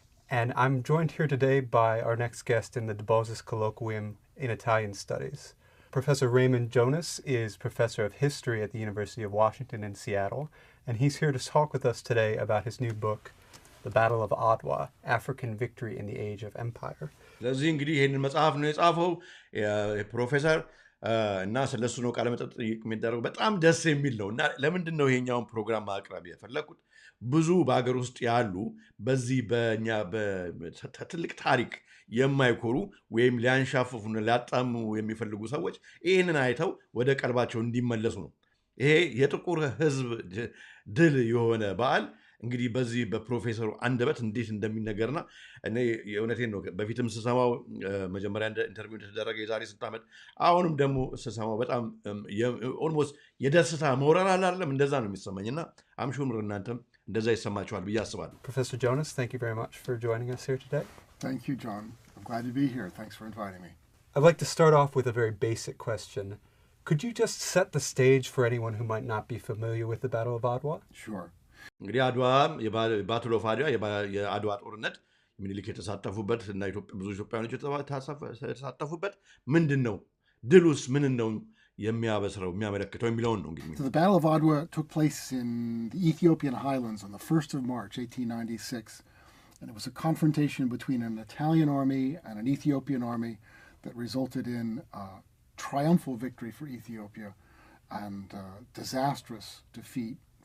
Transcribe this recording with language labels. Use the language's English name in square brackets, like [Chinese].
[English] And I'm joined here today by our next guest in the DeBosis Colloquium in Italian Studies. Professor Raymond Jonas is professor of history at the University of Washington in Seattle, and he's here to talk with us today about his new book, The Battle of Adwa, African Victory in the Age of Empire. [Amharic] ስለዚህ እንግዲህ ይህንን መጽሐፍ ነው የጻፈው ፕሮፌሰር እና ስለሱ ነው ቃለ መጠይቅ የሚደረገው። በጣም ደስ የሚል ነው እና ለምንድን ነው ይሄኛውን ፕሮግራም ማቅረብ የፈለኩት? ብዙ በሀገር ውስጥ ያሉ በዚህ በእኛ በትልቅ ታሪክ የማይኮሩ ወይም ሊያንሻፍፉን ሊያጣሙ የሚፈልጉ ሰዎች ይህንን አይተው ወደ ቀልባቸው እንዲመለሱ ነው። ይሄ የጥቁር ሕዝብ ድል የሆነ በዓል እንግዲህ በዚህ በፕሮፌሰሩ አንደበት እንዴት እንደሚነገርና እኔ የእውነቴን ነው በፊትም ስሰማው መጀመሪያ ኢንተርቪው እንደተደረገ የዛሬ 6 ዓመት አሁንም ደግሞ ስሰማው በጣም ኦልሞስት የደስታ መውረር አላለም እንደዛ ነው የሚሰማኝና አምሹም እናንተም እንደዛ ይሰማችኋል ብዬ አስባለሁ። [English] Professor Jonas, thank you very much for joining us here today. Thank you, John. I'm glad to be here. Thanks for inviting me. I'd like to start off with a very basic question. Could you just set the stage for anyone who might not be familiar with the Battle of Adwa? Sure. [Amharic] እንግዲህ አድዋ የባትል ኦፍ አድዋ የአድዋ ጦርነት ምኒልክ የተሳተፉበት እና ብዙ ኢትዮጵያውያኖች የተሳተፉበት ምንድን ነው? ድሉስ ምን ነው የሚያበስረው የሚያመለክተው የሚለውን ነው እንግዲህ። [English] The Battle of Adwa took place in the Ethiopian highlands on the 1st of March 1896, and it was a confrontation between an Italian army and an Ethiopian army that resulted in a triumphal victory for Ethiopia and disastrous defeat.